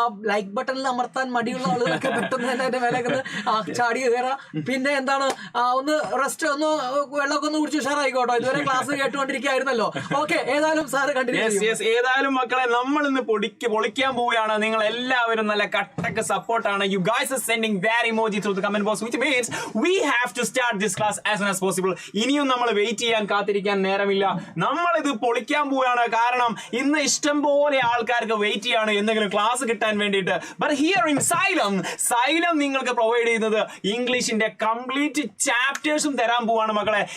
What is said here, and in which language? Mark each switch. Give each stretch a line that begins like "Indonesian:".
Malayalam: Like ബട്ടണിൽ അമർത്താൻ മടിയുള്ള ആളുകളൊക്കെ പെട്ടെന്ന് തന്നെ എന്റെ മേലേക്ക് ചാടി കയറാം. പിന്നെ എന്താണ്, ഒന്ന് റെസ്റ്റ്, ഒന്ന് വെള്ളമൊക്കെ ഒന്ന് കുടിച്ച് ഉഷാറായിക്കോട്ടോ. ഇതുവരെ ക്ലാസ് കേട്ടുകൊണ്ടിരിക്കുകയായിരുന്നല്ലോ. ഓക്കെ, ഏതായാലും സാറ് കണ്ടിന്യൂ. ഏതായാലും മക്കളെ, നമ്മൾ ഇന്ന് പൊളിക്കാൻ പോവുകയാണ്. നിങ്ങൾ എല്ലാവരും നല്ല കട്ടക്ക് സപ്പോർട്ടാണ്.
English: You guys are sending that emoji through the comment box, which means we have to start this class as soon as possible.
Malayalam: ഇനിയും നമ്മൾ വെയിറ്റ് ചെയ്യാൻ കാത്തിരിക്കാൻ നേരമില്ല. നമ്മൾ ഇത് പൊളിക്കാൻ പോവുകയാണ്. കാരണം ഇന്ന് ഇഷ്ടം പോലെ ആൾക്കാർക്ക് വെയിറ്റ് ചെയ്യാണ് എന്തെങ്കിലും ക്ലാസ് കിട്ടാൻ വേണ്ടിയിട്ട്.
English: but here in Xylem
Malayalam: നിങ്ങൾക്ക് പ്രൊവൈഡ് ചെയ്യുന്നത് ഇംഗ്ലീഷിന്റെ കംപ്ലീറ്റ് ചാപ്റ്റേഴ്സും തരാൻ പോവാണ് മക്കളെ.